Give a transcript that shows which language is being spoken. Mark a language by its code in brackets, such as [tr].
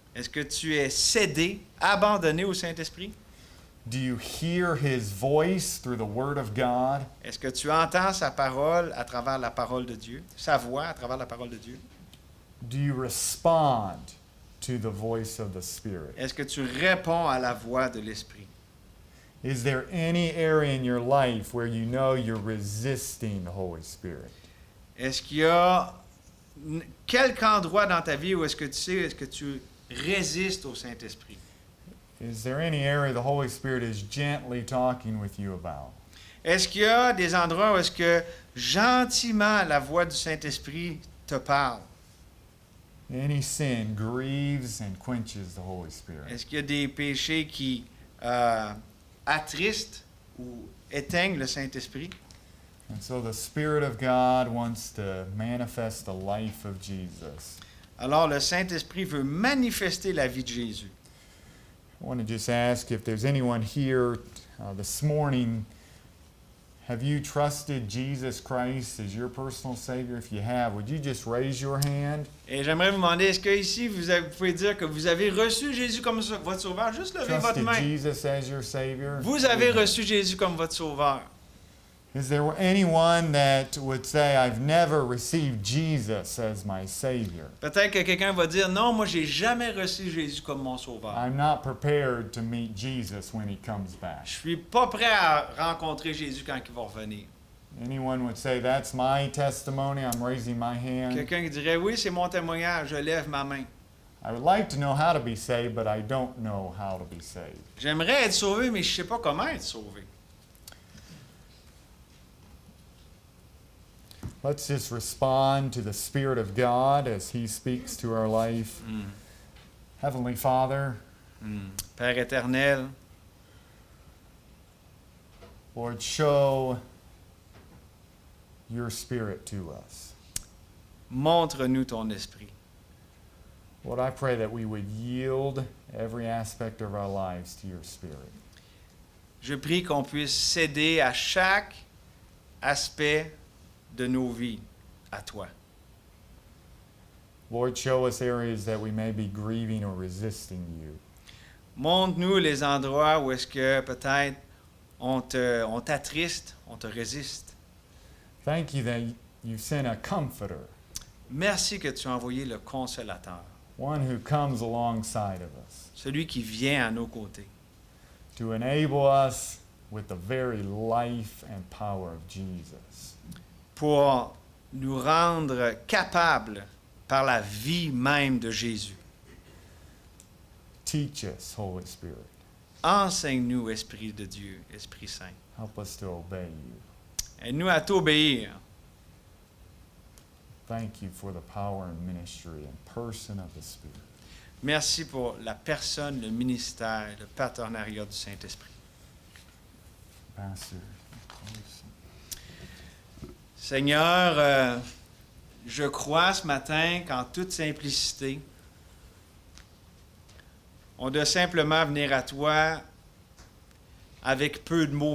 [fr] Est-ce que tu es cédé, abandonné au Saint-Esprit? [en] Do you hear His voice through the Word of God? [fr] Est-ce que tu entends sa parole à travers la parole de Dieu? Sa voix à travers la parole de Dieu? [en] Do you respond to the voice of the Spirit? [fr] Est-ce que tu réponds à la voix de l'Esprit? [en] Is there any area in your life where you know you're resisting the Holy Spirit? [fr] Est-ce qu'il y a quelque endroit dans ta vie où est-ce que tu résistes au Saint-Esprit? [en] Is there any area the Holy Spirit is gently talking with you about? [fr] Est-ce qu'il y a des endroits où est-ce que gentiment la voix du Saint-Esprit te parle? [en] Any sin grieves and quenches the Holy Spirit. [fr] Est-ce qu'il y a des péchés qui attristent ou éteignent le Saint-Esprit? [en] And so the Spirit of God wants to manifest the life of Jesus. [fr] Alors le Saint-Esprit veut manifester la vie de Jésus. [en] I want to just ask if there's anyone here this morning, have you trusted Jesus Christ as your personal Savior? If you have, would you just raise your hand? [fr] Et j'aimerais vous demander, est-ce que ici vous pouvez dire que vous avez reçu Jésus comme votre sauveur? Juste levez votre [en] Trusted [fr] main. [en] Jesus as your Savior? [fr] Vous avez reçu Jésus comme votre sauveur. [en] Is there anyone that would say, I've never received Jesus as my Savior? [fr] Peut-être que quelqu'un va dire, non, moi j'ai jamais reçu Jésus comme mon sauveur. [en] I'm not prepared to meet Jesus when He comes back. [fr] Je suis pas prêt à rencontrer Jésus quand il va revenir. [en] Anyone would say, that's my testimony, I'm raising my hand. [fr] Quelqu'un qui dirait, oui, c'est mon témoignage, je lève ma main. [en] I would like to know how to be saved, but I don't know how to be saved. [fr] J'aimerais être sauvé, mais je ne sais pas comment être sauvé. [en] Let's just respond to the Spirit of God as He speaks to our life. Heavenly Father, [fr] Père éternel, [en] Lord, show your Spirit to us. [fr] montre-nous ton esprit. [en] Lord, I pray that we would yield every aspect of our lives to your Spirit. [fr] Je prie qu'on puisse céder à chaque aspect de nos vies à toi. [en] Lord, show us areas that we may be grieving or resisting you. [fr] Montre-nous les endroits où est-ce que peut-être on t'attriste, on te résiste. [en] Thank you that you sent a comforter, [fr] Merci que tu as envoyé le consolateur, [en] one who comes alongside of us [fr] celui qui vient à nos côtés, [en] to enable us with the very life and power of Jesus. [fr] pour nous rendre capables par la vie même de Jésus. [en] Teach us, Holy Spirit. [fr] Enseigne-nous, Esprit de Dieu, Esprit Saint. [en] Help us to obey you. [fr] Aide-nous à t'obéir. [en] Thank you for the power and ministry and person of the Spirit. [fr] Merci pour la personne, le ministère, le partenariat du Saint-Esprit. [en] Pastor. [fr] Seigneur, je crois ce matin qu'en toute simplicité, on doit simplement venir à toi avec peu de mots.